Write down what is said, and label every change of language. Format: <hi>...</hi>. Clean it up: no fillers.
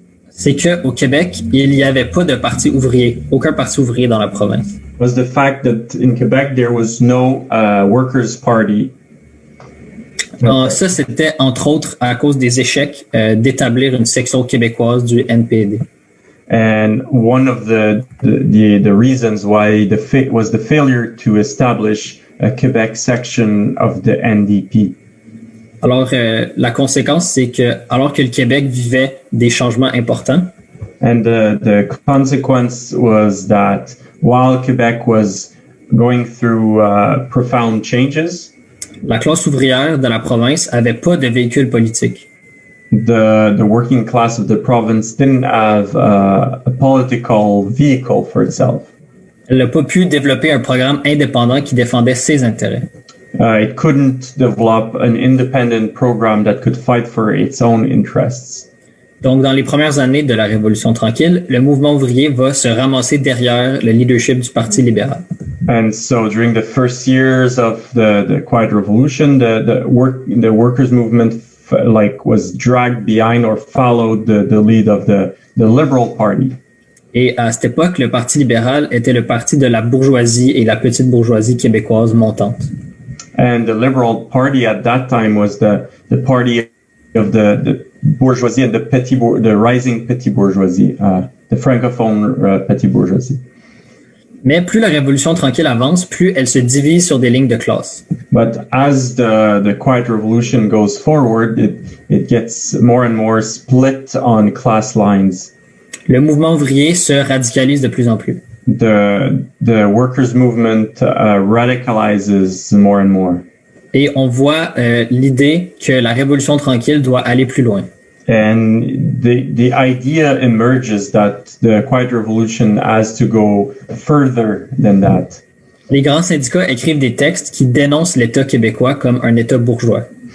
<fr>c'est que au Québec, il n'y avait pas de parti ouvrier, aucun parti ouvrier dans la province.</fr> <en>Was the fact that in Quebec there was no workers' party.</en> <fr>Non, ça c'était entre autres à cause des échecs d'établir une section québécoise du NPD.</fr> <en>And one of the reasons why was the failure to establish a Quebec section of the NDP.</en> <fr>Alors la conséquence c'est que alors que le Québec vivait des changements importants.</fr> <en>And the consequence was that while Quebec was going through profound changes,</en> <fr>la classe ouvrière de la province avait pas de véhicule politique.</fr> <en>The working class of the province didn't have a political vehicle for itself.</en> <fr>Elle n'a pas pu développer un programme indépendant qui défendait ses intérêts.</fr> <en>It couldn't develop an independent program that could fight for its own interests.</en> <fr>Donc, dans les premières années de la Révolution tranquille, le mouvement ouvrier va se ramasser derrière le leadership du Parti libéral.</fr> <en>And so, during the first years of the Quiet Revolution, the workers' movement was dragged behind or followed the lead of the Liberal Party.</en> <fr>Et à cette époque, le Parti libéral était le parti de la bourgeoisie et la petite bourgeoisie québécoise montante.</fr> <en>And the Liberal Party at that time was the party of the bourgeoisie and the rising petty bourgeoisie, the francophone petty bourgeoisie.</en> <fr>Mais plus la Révolution tranquille avance, plus elle se divise sur des lignes de classe.</fr> <en>But as the Quiet Revolution goes forward, it gets more and more split on class lines.</en> <fr>Le mouvement ouvrier se radicalise de plus en plus.</fr> <en>The workers' movement radicalizes more and more.</en> <fr>Et on voit l'idée que la Révolution tranquille doit aller plus loin.</fr> <en>And the idea emerges that the Quiet Revolution has to go further than that.</en> <fr>Les grands syndicats écrivent des textes qui dénoncent l'État québécois comme un État bourgeois.</fr>